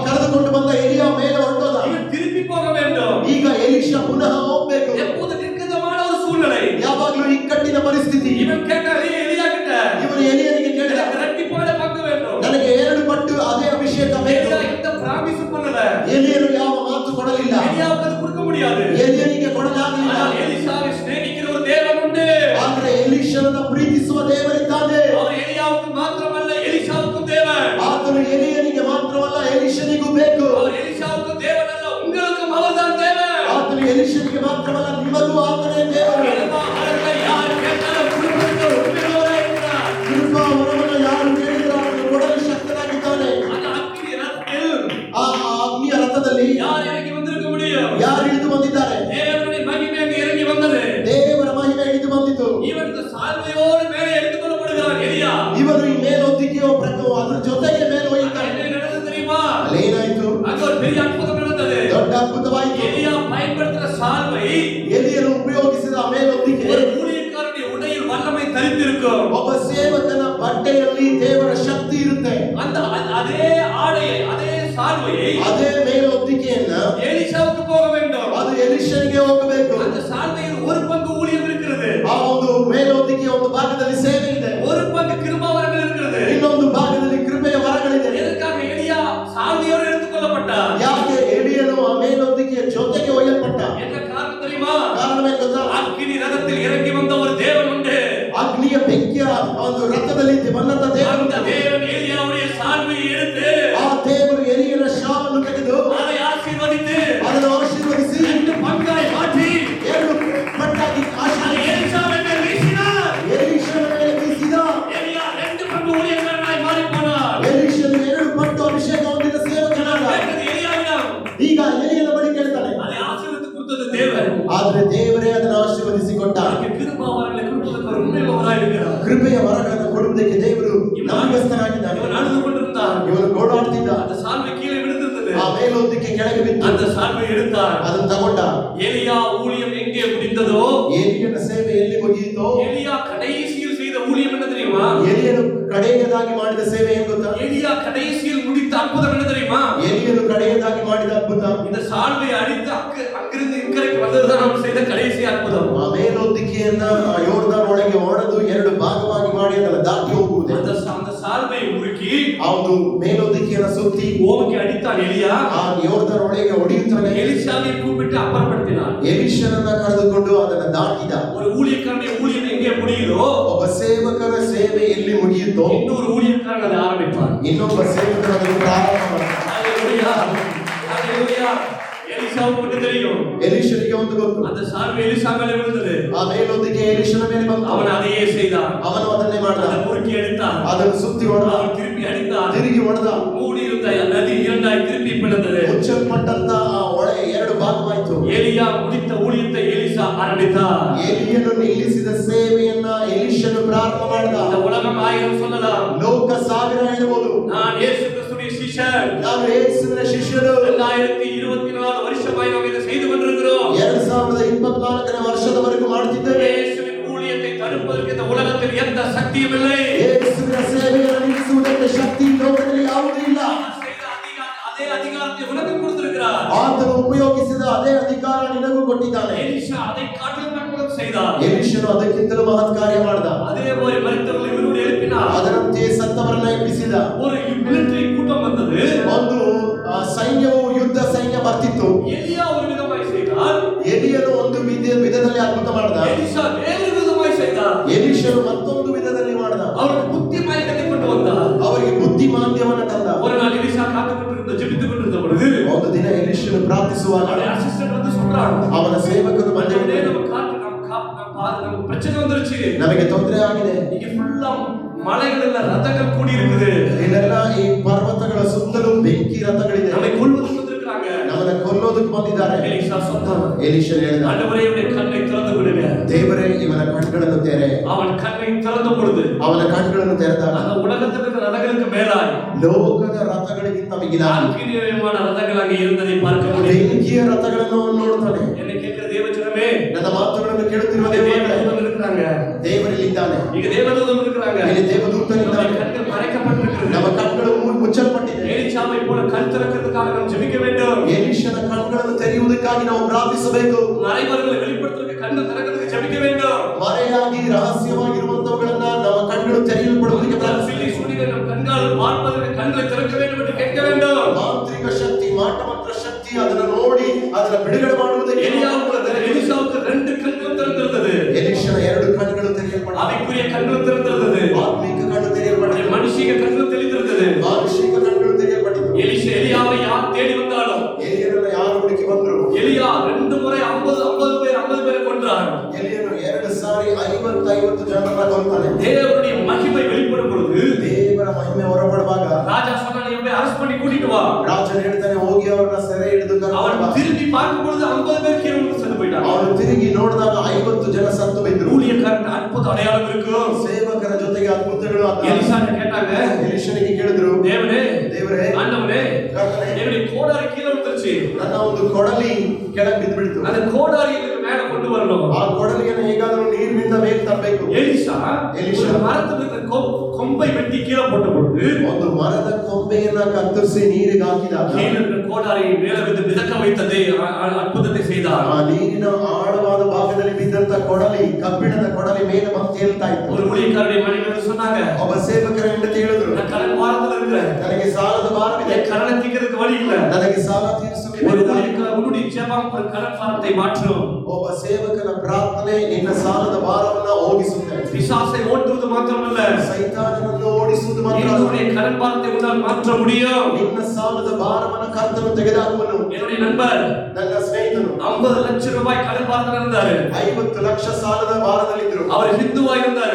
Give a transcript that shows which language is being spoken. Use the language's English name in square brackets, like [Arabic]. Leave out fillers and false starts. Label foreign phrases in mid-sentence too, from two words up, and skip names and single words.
[Kannada] ಕರೆದುಕೊಂಡು ಬಂದ ಎಲಿಯ ಮೇಲೆ ಹೊರಟೋದ. [Tamil] இவன் திருப்பி போக வேண்டும். [Kannada] ಈಗ ಎಲಿಷ ಪುನಃ ಹೋಗ್ಬೇಕು. [Tamil] எப்போது நிர்கதமான ஒரு சூழ்நிலை, [Kannada] ಯಾವಾಗಲೂ ಇಕ್ಕಟ್ಟಿನ ಪರಿಸ್ಥಿತಿ. [Tamil] இவன் கேட்டான் எலியா கிட்ட, [Kannada] ಇವನು ಎಲಿಯನಿಗೆ ಕೇಳಿದ, [Tamil] எனக்கு இரட்டிப்பான பங்கு வேண்டும். [Kannada] ನನಗೆ 2 ಪಟ್ಟು ಅದೇ ಅಭಿಷೇಕ ಬೇಕು. [Tamil] எலியா இந்த பிராமிஸ் பண்ணல. [Kannada] ಎಲಿಯನು ಯಾವ ಮಾತು ಕೊಡಲಿಲ್ಲ. [Tamil] எலியாவுக்கு அது கொடுக்க முடியாது. [Kannada] ಎಲಿಯನಿಗೆ ಕೊಡಲಾಗಲಿಲ್ಲ. [Tamil] ஆனால் எலிசாவை சிநேகிக்கிற ஒரு தேவன் உண்டு. [Kannada] ಆದರೆ ಎಲಿಷನನ್ನು ಪ್ರೀತಿಸುವ ದೇವರಿದ್ದಾನೆ. [Tamil] அவர் எலியாவுக்கு மாத்திரமல்ல, எலிசாவுக்கும் தேவன். [Kannada] ಆತನು ಎಲಿಯನಿಗೆ ಮಾತ್ರವಲ್ಲ, ಎಲಿಷನಿಗೂ ಬೇಕು. [Tamil] அவர் ಎಲಿಸಾவுக்கு தேவன் அல்ல, உங்களுக்கும் அவர்தான் தேவன். [Kannada] ಆತನು ಎಲಿಷನಿಗೆ ಮಾತ್ರವಲ್ಲ, ನಿಮಗೂ ಆತನೇ ದೇವರು. [Tamil] அவர்களை யார் கேட்டாலும் கொடுப்பதற்கு உண்மையுள்ளவராய் இருக்கிறார். [Kannada] ಕೃಪಾ ವರವನ್ನು ಯಾರು ಕೇಳಿದರೂ ಆತನು ಕೊಡಲು ಶಕ್ತನಾಗಿದ್ದಾನೆ. [Tamil] அந்த அக்கினி ரதத்தில் [Kannada] ಆ ಅಗ್ನಿಯ ರಥದಲ್ಲಿ [Tamil] யார் இறங்கி வந்திருக்க முடியும்? [Kannada] ಯಾರು ಇಳಿದು ಬಂದಿದ್ದಾರೆ? [Tamil] தேவனுடைய மகிமை அங்கே இறங்கி வந்தது. [Kannada] ದೇವರ ಮಹಿಮೆ ಇಳಿದು ಬಂದಿತು. [Tamil] இவன் இந்த சால்வையோடு மேலே எடுத்துக்கொள்ளப்படுகிறான் எலியா. [Kannada] ಇವನು ಈ ಮೇಲೊತ್ತಿಗೆಯೋ ಅದರ ಜೊತೆಗೆ ಮೇಲೆ ಹೋಗಿದ್ದಾನೆ. [Tamil] என்ன நடந்தது தெரியுமா? [Kannada] ಅಲ್ಲೇನಾಯ್ತು? [Tamil] அங்க ஒரு பெரிய அற்புதம் நடந்தது. [Kannada] ದೊಡ್ಡ ಅದ್ಭುತವಾಯಿತು. [Tamil] எலியா பயன்படுத்தின சால்வை [Kannada] ಎಲಿಯನು ಉಪಯೋಗಿಸಿದ ಮೇಲೊತ್ತಿಗೆ [Tamil] ஒரு ஊழியக்காரனுடைய உடையில் வல்லமை தரித்திருக்கும். [Kannada] ಒಬ್ಬ ಸೇವಕನ ಬಟ್ಟೆಯಲ್ಲಿ ದೇವರ ಶಕ್ತಿ ಇರುತ್ತೆ. [Tamil] அந்த அதே ஆடையை, அதே சால்வையை [Kannada] ಅದೇ ಮೇಲೊತ್ತಿಗೆಯನ್ನ [Tamil] எலிசாவுக்கு போக வேண்டும். [Kannada] ಅದು ಎಲಿಷನಿಗೆ ಹೋಗಬೇಕು. [Tamil] அந்த சால்வையில் ஒரு பங்கு ஊழியம் இருக்கிறது, [Kannada] ಆ ಒಂದು ಮೇಲೊತ್ತಿಗೆ ಒಂದು ಭಾಗದಲ್ಲಿ ಸೇವೆ ಇದೆ, [Tamil] ஒரு பங்கு கிருபாவரங்கள் இருக்கிறது. [Kannada] ಇನ್ನೊಂದು ಭಾಗದಲ್ಲಿ ಕೃಪೆಯ ವರಗಳಿದೆ. [Tamil] எதற்காக எலியா சால்வையோடு எடுத்துக்கொள்ளப்பட்டார்? [Kannada] ಯಾಕೆ ಎಲಿಯನು ಆ ಮೇಲೊತ್ತಿಗೆಯ ಜೊತೆಗೆ ಒಯ್ಯಲ್ಪಟ್ಟ? [Tamil] என்ன காரணம் தெரியுமா? [Kannada] ಕಾರಣವೇ ಗೊತ್ತಾ? [Tamil] அக்கினி ரதத்தில் இறங்கி வந்த ஒரு தேவன் உண்டு. [Kannada] ಅಗ್ನಿಯ ಬೆಂಕಿಯ ಒಂದು ರಥದಲ್ಲಿ ಬಂದಂತ ದೇವರು. [Tamil] அந்த தேவன் எலியாவுடைய சால்வையை எடுத்து [Kannada] ಆ ದೇವರು ಎಲಿಯನ ಶಾಲನ್ನು ತೆಗೆದು [Tamil] அதை ஆசீர்வதித்து [Kannada] ಅದನ್ನು ಆಶೀರ್ವದಿಸಿ [Tamil] 2 பங்காய் மாற்றி [Kannada] 2 ಪಟ್ಟಾಗಿ [Tamil] அதை [Kannada] ಆಶೀರ್ವದಿಸಿ [Tamil] எலிசாவின் மேல் வீசினார். [Kannada] ಎಲಿಷನ ಮೇಲೆ ಬೀಸಿದ. [Tamil] எலியா 2 பங்கு ஊழியக்காரனாய் மாறி போனார். [Kannada] ಎಲಿಷನು 2 ಪಟ್ಟು ಅಭಿಷೇಕ ಹೊಂದಿದ ಸೇವಕನಾದ. [Tamil] கேட்டது எலியாவிடம். [Kannada] ಈಗ ಎಲಿಯನ ಬಳಿ ಕೇಳ್ತಾನೆ. [Tamil] அதை ஆசீர்வதித்து கொடுத்தது தேவன். [Kannada] ಆದ್ರೆ ದೇವರೇ ಅದನ್ನು ಆಶೀರ್ವದಿಸಿ ಕೊಟ್ಟ. [Tamil] ಅದಕ್ಕೆ கிருபாவரங்களை கொடுப்பதற்கு ஒரு உண்மையுள்ளவராய் இருக்கிறார். [Kannada] ಕೃಪೆಯ ವರಗಳನ್ನು ಕೊಡುವುದಕ್ಕೆ ದೇವರು ನಂಬಿಗಸ್ತನಾಗಿದ್ದಾನೆ. [Tamil] இவன் அழுது கொண்டிருந்தான். [Kannada] ಇವನು ಗೋಳಾಡ್ತಿದ್ದ. [Tamil] அந்த சால்வை கீழே விழுந்திருந்தது. [Kannada] ಆ ಮೇಲೊಂದಿಗೆ ಕೆಳಗೆ ಬಿತ್ತು. [Tamil] அந்த சால்வை எடுத்தார். [Kannada] ಅದನ್ನು ತಗೊಂಡ. [Tamil] எலியா ஊழியம் எங்கே முடிந்ததோ, [Kannada] ಎಲಿಯನ ಸೇವೆ ಎಲ್ಲಿ ಮುಗಿಯಿತೋ, [Tamil] எலியா கடைசியில் செய்த ஊழியம் என்ன தெரியுமா? [Kannada] ಎಲಿಯನು ಕಡೆಯದಾಗಿ ಮಾಡಿದ ಸೇವೆ ಏನು ಗೊತ್ತಾ? [Tamil] எலியா கடைசியில் முடித்த அற்புதம் என்ன தெரியுமா? [Kannada] ಎಲಿಯನು ಕಡೆಯದಾಗಿ ಮಾಡಿದ ಅದ್ಭುತ. [Tamil] இந்த சால்வை அடித்து அங்கிருந்து இக்கரைக்கு வந்ததுதான் அவன் செய்த கடைசி அற்புதம். [Kannada] ಆ ಮೇಲೊಂದಿಕೆಯನ್ನ ಯೋರ್ದಾನ್ ಒಳಗೆ ಒಡೆದು 2 ಭಾಗವಾಗಿ ಮಾಡಿ ಅದನ್ನು ದಾಟಿ ಹೋಗುವುದೇ. [Tamil] அந்த சால்வை உருக்கி [Kannada] ಆ ಒಂದು ಮೇಲೊಂದಿಕೆಯನ್ನ ಸುತ್ತಿ [Tamil] ஓங்கி அடித்தான் எலியா. [Kannada] ಆ ಯೋರ್ದಾನ್ ಒಳಗೆ ಹೊಡೆಯುತ್ತಾನೆ. [Tamil] எலிசாவை கூப்பிட்டு அப்புறப்படுத்தினான். [Kannada] ಎಲಿಷನನ್ನ ಕರೆದುಕೊಂಡು ಅದನ್ನು ದಾಟಿದ. [Tamil] ஒரு ஊழியக்காரனுடைய ஊழியம் எங்கே முடியுதோ, [Kannada] ಒಬ್ಬ ಸೇವಕರ ಸೇವೆ ಎಲ್ಲಿ ಮುಗಿಯುತ್ತೋ, [Tamil] இன்னொரு ஊழியக்காரன் அதை ஆரம்பிப்பான். [Kannada] ಇನ್ನೊಬ್ಬ ಸೇವಕರು ಅದನ್ನು ಪ್ರಾರಂಭ ಮಾಡ್ತಾರೆ. [Tamil] ஹalleluya, ஹalleluya. எலிசாவுக்கு மட்டும் தெரியும். [Kannada] ಎಲಿಷನಿಗೆ ಒಂದು ಗೊತ್ತು. [Tamil] அந்த சால்வை எலிசா மேலே விழுந்தது. [Kannada] ಆ ಮೇಲೊಂದಿಗೆ ಎಲಿಷನ ಮೇಲೆ ಬಂತು. [Tamil] அவன் அதையே செய்தான். [Kannada] ಅವನು ಅದನ್ನೇ ಮಾಡಿದ. [Tamil] அதை முறுக்கி எடுத்தான். [Kannada] ಅದನ್ನು ಸುತ್ತಿ ಹೊಡೆದ. [Tamil] அவன் திருப்பி அடித்தான். [Kannada] ತಿರುಗಿ ಹೊಡೆದ. [Tamil] மூடி இருந்த நதி 2ஆய் திருப்பி பிளந்தது. [Kannada] ಮುಚ್ಚಲ್ಪಟ್ಟಂತ ಆ ಹೊಳೆ 2 ಭಾಗವಾಯಿತು. [Tamil] எலியா முடித்த ஊழியத்தை எலிசா ஆரம்பித்தார். [Kannada] ಎಲಿಯನು ನಿಲ್ಲಿಸಿದ ಸೇವೆಯನ್ನ ಎಲಿಷನು ಪ್ರಾರಂಭ ಮಾಡಿದ. [Tamil] இந்த உலகம் 1000 சொல்லலாம், [Kannada] ಲೋಕ 1000 ಹೇಳಬಹುದು. [Tamil] நான் இயேசு கிறிஸ்துவின் ಶಿಷ್ಯன், [Kannada] ನಾವು ಯೇಸುವಿನ ಶಿಷ್ಯರು. [Tamil] 2024 வருஷமாய் நாம் இதை செய்து கொண்டிருக்கிறோம். [Kannada] 2024ನೇ ವರ್ಷದವರೆಗೂ ಮಾಡುತ್ತಿದ್ದೇವೆ. [Tamil] இயேசுவின் ஊழியத்தை தடுப்பதற்கு இந்த உலகத்தில் எந்த சக்தியும் இல்லை. [Kannada] ಯೇಸುವಿನ ಸೇವೆಯನ್ನು ನಿಲ್ಲಿಸುವುದಕ್ಕೆ ಶಕ್ತಿ ಲೋಕದಲ್ಲಿ ಯಾವುದೂ ಇಲ್ಲ. [Tamil] அவர் செய்த அதே அதிகாரத்தை உனக்கு கொடுத்திருக்கிறார். [Kannada] ಆತನು ಉಪಯೋಗಿಸಿದ ಅದೇ ಅಧಿಕಾರ ನಿನಗೂ ಕೊಟ್ಟಿದ್ದಾನೆ. [Tamil] எலிசா அதை காட்டிலும் அற்புதம் செய்தார். [Kannada] ಎಲಿಷನು ಅದಕ್ಕಿಂತಲೂ ಮಹತ್ ಕಾರ್ಯ ಮಾಡಿದ. [Tamil] அதே போல மரித்தவர்களை இவரோடு எழுப்பினார். [Kannada] ಅದರಂತೆ ಸತ್ತವರನ್ನ ಎಬ್ಬಿಸಿದ. [Tamil] ஒரு மிலிಟರಿ கூட்டம் வந்தது. [Kannada] ಒಂದು ಸೈನ್ಯವು ಯುದ್ಧ ಸೈನ್ಯ ಬರ್ತಿತ್ತು. [Tamil] எலியா ஒரு விதமாய் செய்தார். [Kannada] ಎಲಿಯನು ಒಂದು ವಿಧದಲ್ಲಿ ಅದ್ಭುತ ಮಾಡಿದ. [Tamil] எலிசா வேறு விதமாய் செய்தார். [Kannada] ಎಲಿಷನು ಮತ್ತೊಂದು ವಿಧದಲ್ಲಿ ಮಾಡಿದ. [Tamil] அவருக்கு புத்தி மயக்கத்தை கொண்டு வந்தார். [Kannada] ಅವರಿಗೆ ಬುದ್ಧಿಮಾಂದ್ಯವನ್ನು ತಂದ. [Tamil] ஒரு நாள் எலிசா காத்துக்கொண்டிருந்த ஜெபித்துக் கொண்டிருந்த பொழுது [Kannada] ಒಂದು ದಿನ ಎಲಿಷನು ಪ್ರಾರ್ಥಿಸುವಾಗ [Tamil] அவருடைய அசிஸ்டன்ட் வந்து சொல்றான், [Kannada] ಅವನ ಸೇವಕರು ಬಂದು [Tamil] நமக்கு பிரச்சனை வந்துருச்சு, [Kannada] ನಮಗೆ ತೊಂದರೆ ಆಗಿದೆ. [Tamil] இங்க ஃபுல்லா மலைகள் இல்ல ரதங்கள் கூடி இருக்குது, [Kannada] ಇಲ್ಲೆಲ್ಲ ಈ ಪರ್ವತಗಳ ಸುತ್ತಲೂ ಬೆಂಕಿ ರಥಗಳಿದೆ, [Tamil] நம்மை கொல்வதற்கு வந்திருக்காங்க. [Kannada] ನಮ್ಮನ್ನ ಕೊಲ್ಲೋದಕ್ಕೆ ಬಂದಿದ್ದಾರೆ. [Tamil] எலிசா சொன்னான், [Kannada] ಎಲಿಷನು ಹೇಳಿದ, [Tamil] ஆண்டவரே இவனுடைய கண்ணை திறந்து விடுங்க. [Kannada] ದೇವರೇ ಇವನ ಕಣ್ಣುಗಳನ್ನು ತೆರೆ. [Tamil] அவன் கண்ணை திறந்த பொழுது [Kannada] ಅವನ ಕಣ್ಣುಗಳನ್ನು ತೆರೆದಾಗ [Tamil] அந்த உலகத்தில் இருக்கிற ரதங்களுக்கு மேலாய் [Kannada] ಲೋಕದ ರಥಗಳಿಗಿಂತ ಮಿಗಿಲಾಗಿ [Tamil] ஆச்சரியமான ரதங்கள் அங்கே இருந்ததை பார்க்க முடியும். [Kannada] ಬೆಂಕಿಯ ರಥಗಳನ್ನು ಅವನು ನೋಡ್ತಾನೆ. [Tamil] என்னை கேட்கிற தேவஜனமே, [Kannada] ನನ್ನ ಮಾತುಗಳನ್ನು ಕೇಳುತ್ತಿರುವ [Tamil] தேவதூதன் இருக்கிறாங்க, [Kannada] ದೇವರಲ್ಲಿದ್ದಾನೆ. [Tamil] இங்க தேவதூதன் இருக்கிறாங்க, [Kannada] ಇಲ್ಲಿ ದೇವದೂತನಿದ್ದಾನೆ. [Tamil] கண்கள் மறைக்கப்பட்டிருக்கிறது. [Kannada] ನಮ್ಮ ಕಣ್ಣುಗಳು ಮುಚ್ಚಲ್ಪಟ್ಟಿದೆ. [Tamil] எலிசாவை போல கண் திறக்கிறதுக்காக நாம் ஜெபிக்க வேண்டும். [Kannada] ಎಲಿಷನ ಕಣ್ಣುಗಳನ್ನು ತೆರೆಯುವುದಕ್ಕಾಗಿ ನಾವು ಪ್ರಾರ್ಥಿಸಬೇಕು. [Tamil] மறைபொருளை வெளிப்படுத்துவதற்கு கண்ணு திறக்கிறதுக்கு ஜெபிக்க வேண்டும். [Kannada] ಮರೆಯಾಗಿ ರಹಸ್ಯವಾಗಿರುವಂತವುಗಳನ್ನ ನಮ್ಮ ಕಣ್ಣುಗಳು ತೆರೆಯಲ್ಪಡುವುದಕ್ಕೆ ಪ್ರಾರ್ಥಿಸಬೇಕು. [Tamil] நம் கண்கள் பார்ப்பதற்கு கண்களை திறக்க வேண்டும் என்று கேட்க வேண்டும். [Kannada] ಮಾಂತ್ರಿಕ ಶಕ್ತಿ, ಮಾಟಮಂತ್ರ ಶಕ್ತಿ ಅದನ್ನು ನೋಡಿ ಅದನ್ನ ಬಿಡುಗಡೆ ಮಾಡುವುದಕ್ಕೆ [Tamil] எலிசாவுக்கு 2 கண்கள் திறந்திருந்தது. [Kannada] ಎಲಿಷನ 2 ಕಣ್ಣುಗಳು ತೆರೆಯಲ್ಪಟ್ಟವು. [Tamil] ஆவிக்குரிய கண்கள் திறந்திருந்தது. [Kannada] ಆತ್ಮಿಕ ಕಣ್ಣು ತೆರೆಯಲ್ಪಟ್ಟವು. [Tamil] மனுஷிக கண்கள் தெளிந்திருந்தது. [Kannada] ಮಾನುಷಿಕ ಕಣ್ಣುಗಳು ತೆರೆಯಲ್ಪಟ್ಟವು. [Tamil] எலியாவை யார் தேடி வந்தாலும் [Kannada] ಎಲಿಯನನ್ನು ಯಾರು ಹುಡುಕಿ ಬಂದರು? [Tamil] எலியா 2 முறை 50 பேரை கொன்றார். [Kannada] ಎಲಿಯನು 2 ಸಾರಿ 50 ಜನರನ್ನ ಕೊಲ್ತಾನೆ. [Tamil] தேவனுடைய மகிமை வெளிப்படும் பொழுது [Kannada] ದೇವರ ಮಹಿಮೆ ಹೊರಬರುವಾಗ [Tamil] ராஜா சொன்னான், இவனை அரெஸ்ட் பண்ணி கூட்டிட்டு வா. [Kannada] ರಾಜನು ಹೇಳ್ತಾನೆ, ಹೋಗಿ ಅವರನ್ನ ಸೆರೆ ಹಿಡಿದು [Tamil] அவன் [Kannada] ಕರೆದುಕೊಂಡು ಬಾ. [Tamil] திரும்பி பார்க்கும் பொழுது 50 பேர் கீழே விழுந்து செத்து போயிட்டாங்க. [Kannada] ಅವನು ತಿರುಗಿ ನೋಡಿದಾಗ 50 ಜನ ಸತ್ತು ಬಿದ್ದರು. [Tamil] ஊழியக்காரன் அற்புத அடையாளம் இருக்கும். [Kannada] ಸೇವಕರ ಜೊತೆಗೆ ಅದ್ಭುತಗಳು ಆದ. [Tamil] எலிசாட்ட கேட்டாங்க, [Kannada] ಎಲಿಷನಿಗೆ ಕೇಳಿದ್ರು, [Tamil] தேவனே, [Kannada] ದೇವರೇ, [Tamil] ஆண்டவரே, [Kannada] ಕರ್ತನೇ, [Tamil] என்னுடைய கோடாரி கீழே விழுந்துருச்சு. [Kannada] ನನ್ನ ಒಂದು ಕೊಡಲಿ ಕೆಳಗೆ ಬಿದ್ದು ಬಿಡ್ತು. [Tamil] அந்த கோடாரி எனக்கு மேல கொண்டு வரணும். [Kannada] ಆ ಕೊಡಲಿಯನ್ನು ಹೇಗಾದರೂ ನೀರಿನಿಂದ ಮೇಲೆ ತರಬೇಕು. [Tamil] எலிசா ஒரு மரத்துல இருக்க கொம்பை வெட்டி கீழே போட்ட பொழுது [Kannada] ಒಂದು ಮರದ ಕೊಂಬೆಯನ್ನ ಕತ್ತರಿಸಿ ನೀರಿಗೆ ಹಾಕಿದಾಗ [Tamil] கீழே இருக்க கோடாரியை மேல விட்டு மிதக்க வைத்ததே அற்புதத்தை செய்தார். [Kannada] ಆ ನೀರಿನ ಆಳವಾದ ಭಾಗದಲ್ಲಿ ಬಿದ್ದಂತ ಕೊಡಲಿ, ಕಬ್ಬಿಣದ ಕೊಡಲಿ ಮೇಲೆ ಬಂದು ತೇಲ್ತಾ ಇತ್ತು. [Tamil] ஒரு ஊழியக்காரருடைய மனைவி வந்து சொன்னாங்க, [Kannada] ಒಬ್ಬ ಸೇವಕರ ಹೆಂಡತಿ ಹೇಳಿದ್ರು, [Tamil] நான் கடன் வாரத்துல இருக்கிறேன், [Kannada] ನನಗೆ ಸಾಲದ ಭಾರವಿದೆ, [Tamil] கடனை தீர்க்கிறதுக்கு வழி இல்ல, [Kannada] ನನಗೆ ಸಾಲ ತೀರಿಸಲಿಕ್ಕೆ [Tamil] உன்னுடைய ஜெபம் ஒரு கடன் பாரத்தை மாற்றும். [Kannada] ಒಬ್ಬ ಸೇವಕನ ಪ್ರಾರ್ಥನೆ ನಿನ್ನ ಸಾಲದ ಭಾರವನ್ನ ಹೋಗಿಸುತ್ತೆ. [Tamil] பிசாசை ஓட்டுவது மாத்திரமல்ல, [Kannada] ಸೈತಾನನನ್ನು ಓಡಿಸುವುದು ಮಾತ್ರ ಅಲ್ಲ, [Tamil] என்னுடைய கடன் பாரத்தை உன்னால் மாற்ற முடியும். [Kannada] ನಿನ್ನ ಸಾಲದ ಭಾರವನ್ನು ಕರ್ತನು ತೆಗೆದುಹಾಕುವನು. [Tamil] என்னுடைய நண்பர் [Kannada] ನನ್ನ ಸ್ನೇಹಿತನು [Tamil] 50 லட்சம் ரூபாய் கடன் பாரத்தில் இருந்தாரு. [Kannada] 50 ಲಕ್ಷ ಸಾಲದ ಭಾರದಲ್ಲಿದ್ದರು. [Tamil] அவர் ஹிந்துவா இருந்தாரு.